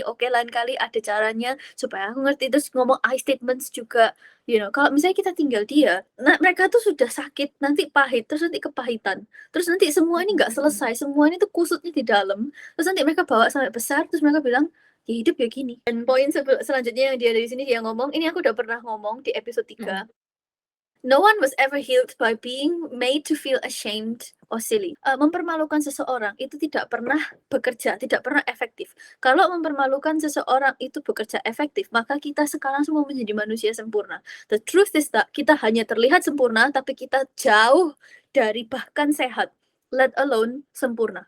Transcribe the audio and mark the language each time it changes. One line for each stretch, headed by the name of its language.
Indonesian: Oke, lain kali ada caranya supaya aku ngerti." Terus ngomong I statements juga, kalau misalnya kita tinggal dia, nah mereka tuh sudah sakit, nanti pahit, terus nanti kepahitan. Terus nanti semua ini nggak selesai, semua ini tuh kusutnya di dalam. Terus nanti mereka bawa sampai besar, terus mereka bilang, "Ya hidup ya gini." Dan poin selanjutnya yang dia dari sini dia ngomong, ini aku udah pernah ngomong di episode 3.
English: No one was ever healed by being made to feel ashamed or silly.
Indonesian: Mempermalukan seseorang itu tidak pernah bekerja, tidak pernah efektif. Kalau mempermalukan seseorang itu bekerja efektif, maka kita sekarang semua menjadi manusia sempurna.
English: The truth is that
Indonesian: kita hanya terlihat sempurna, tapi kita jauh dari bahkan sehat,
English: let alone
Indonesian: sempurna.